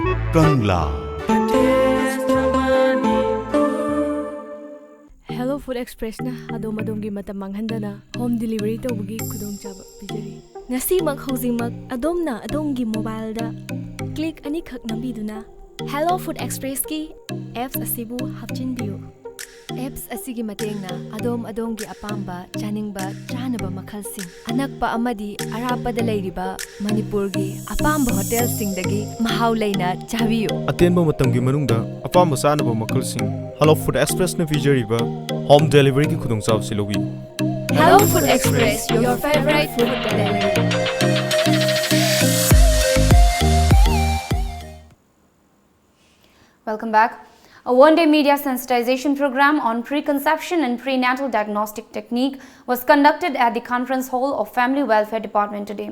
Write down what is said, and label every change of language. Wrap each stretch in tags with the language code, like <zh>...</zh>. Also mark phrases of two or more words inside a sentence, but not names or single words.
<mni>Kangla. Hello Food Express na adom gi matam manghandana</mni> <en>home delivery</en> <mni>to bugi khudong chaba bijari ngasi mak housing mak adom na adong gi mobile da click ani khak nambi duna Hello Food Express ki apps asibu hapchin biu apps asigi matengna adom gi apamba chaningba chanaba makhalsing anakpa amadi arapada leiriba Manipur gi apamba hotel singdagi mahau leina chabiyo Atenba matamgi manungda apamba sanaba makalsing Hello Food Express na vijariba</mni> <en>home delivery</en> <mni>ki khudongchab silobi.</mni> <en>Hello Food Express, your favorite food delivery. Welcome back. A one-day media sensitization program on preconception and prenatal diagnostic technique was conducted at the conference hall of Family Welfare Department today.</en>